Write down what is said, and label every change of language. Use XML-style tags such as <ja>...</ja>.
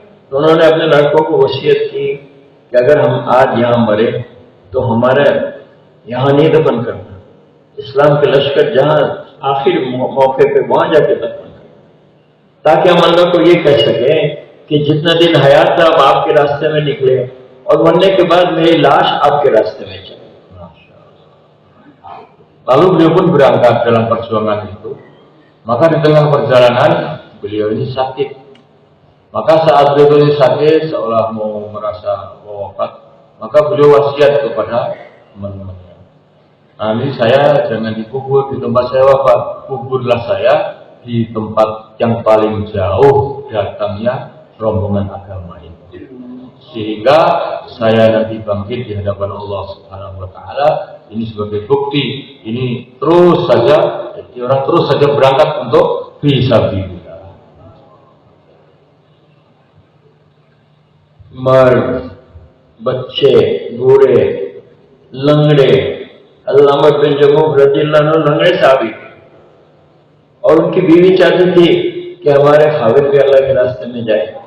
<hi>तो उन्होंने अपने लड़कों को वसीयत की कि अगर हम आज यहाँ मरे तो हमारा यहाँ नहीं दफन करना, इस्लाम के लश्कर जहाँ आखिर मौके पे वहां जाके दफन, ताकि हम अल्लाह को ये कह सके कि जितना दिन हयात था आप आपके रास्ते में निकले, और मरने के बाद मेरी लाश आपके रास्ते में चले।</hi> <id>Lalu beliau pun berangkat dalam perjuangan itu. Maka di tengah perjalanan beliau ini sakit. Maka saat beliau ini sakit, seolah mau merasa wafat, maka beliau wasiat kepada teman-temannya, nanti saya jangan dikubur di tempat saya wafat, kuburlah saya di tempat yang paling jauh datangnya rombongan agama ini, sehingga saya nanti bangkit di hadapan Allah Subhanahu Wa Taala. Ini sebagai bukti, ini terus saja, jadi orang terus saja berangkat untuk fisabilillah.</id> <hi>मर्द, बच्चे, बूढ़े, लंगड़े, अल्लामा बिन जमूह रज़ियल्लाहु अन्हु लंगड़े साबित, और उनकी बीवी चाहती थी कि हमारे खाविद भी अल्लाह के रास्ते में जाए।</hi>